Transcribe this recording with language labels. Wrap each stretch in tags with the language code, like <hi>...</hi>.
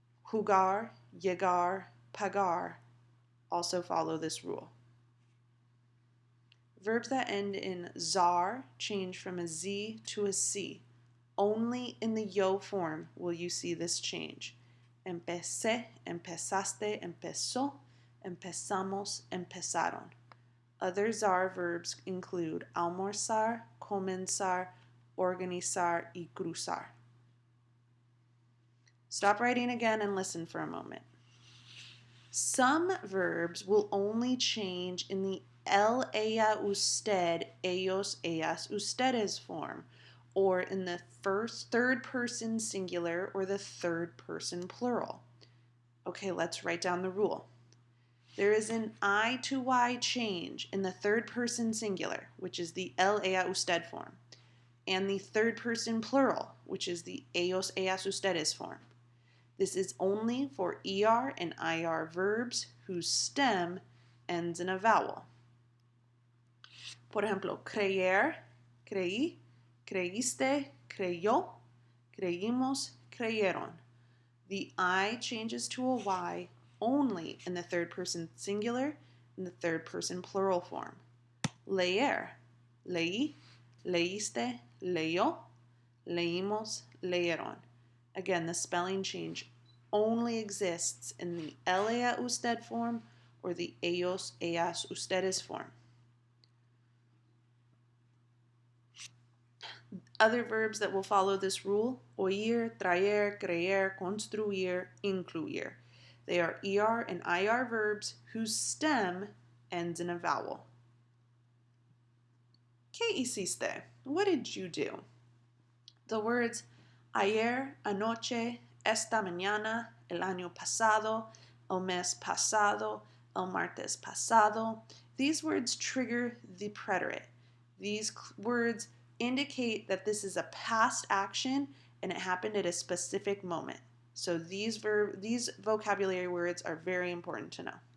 <en>Jugar, llegar, pagar also follow this rule. Verbs that end in zar change from a Z to a C. Only in the yo form will you see this change.</en> <es>Empecé, empezaste, empezó, empezamos, empezaron.</es> <en>Other zar verbs include almorzar, comenzar, organizar, y cruzar. Stop writing again and listen for a moment. Some verbs will only change in the él, ella, usted, ellos, ellas, ustedes form, or in the third person singular or the third person plural. Okay, let's write down the rule. There is an I to Y change in the third person singular, which is the él, ella, usted form, and the third person plural, which is the ellos, ellas, ustedes form. This is only for ER and IR verbs whose stem ends in a vowel.</en> <es>Por ejemplo, creer, creí, creíste, creyó, creímos, creyeron.</es> <en>The I changes to a Y only in the third person singular and the third person plural form.</en> <es>Leer, leí, leíste, leyó, leímos, leyeron.</es> <en>Again, the spelling change only exists in the él, ella, usted form or the ellos, ellas, ustedes form. Other verbs that will follow this rule, oír, traer, creer, construir, incluir. They are ER and IR verbs whose stem ends in a vowel.</en> <es>¿Qué hiciste?</es> <en>What did you do? The words ayer, anoche, esta mañana,</en> <es>el año pasado, el mes pasado, el martes pasado.</es> <en>These words trigger the preterite. These words indicate that this is a past action and it happened at a specific moment. So these vocabulary words are very important to know.</en>